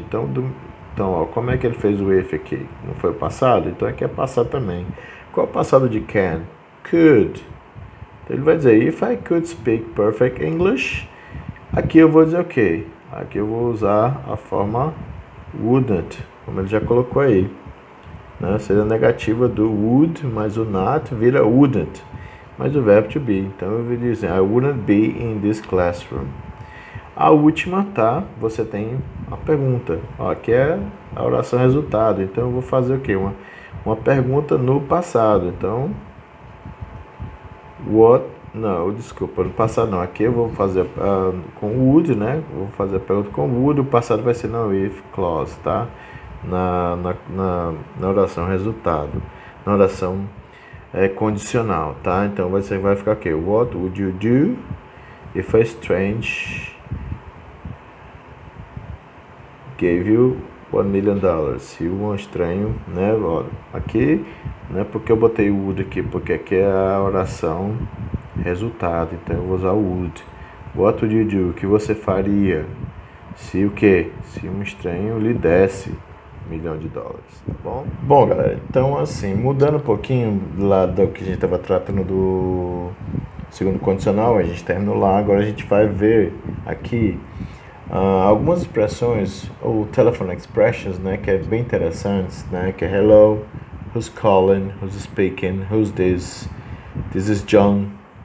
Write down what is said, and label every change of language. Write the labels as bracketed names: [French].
[Portuguese] Então, ó, como é que ele fez o if aqui? Não foi o passado? Então aqui é passado também. Qual é o passado de can? Could. Então ele vai dizer, [English] if I could speak perfect English. [Portuguese] Aqui eu vou dizer o quê? Aqui eu vou usar a forma wouldn't, como ele já colocou aí. Né? Seria a negativa do would, mas o not vira wouldn't. Mas o verbo to be. Então eu vou dizer, [English] I wouldn't be in this classroom. [Portuguese] A última, tá? Você tem a pergunta. Ó, aqui é a oração resultado. Então eu vou fazer o quê? Uma pergunta no passado. Então, what? Não, desculpa, no passado não. Aqui eu vou fazer com would, né? Vou fazer a pergunta com would. O passado vai ser no if clause, tá? Na oração resultado. Na oração condicional, tá? Então você vai ficar aqui. [English] What would you do if a strange gave you $1 million? [Portuguese] Se um estranho, né? Ó, aqui, né? Porque eu botei o would aqui, porque aqui é a oração resultado. Então eu vou usar o would. [English] What would you do? [Portuguese] O que você faria? Se o quê? Se um estranho lhe desse $1 milhão, tá bom? Bom, galera, então assim, mudando um pouquinho lá do que a gente estava tratando do segundo condicional, a gente terminou lá, agora a gente vai ver aqui algumas expressões, ou telephone expressions, né, que é bem interessantes, né, que é [English] hello, who's calling, who's speaking, who's this is John.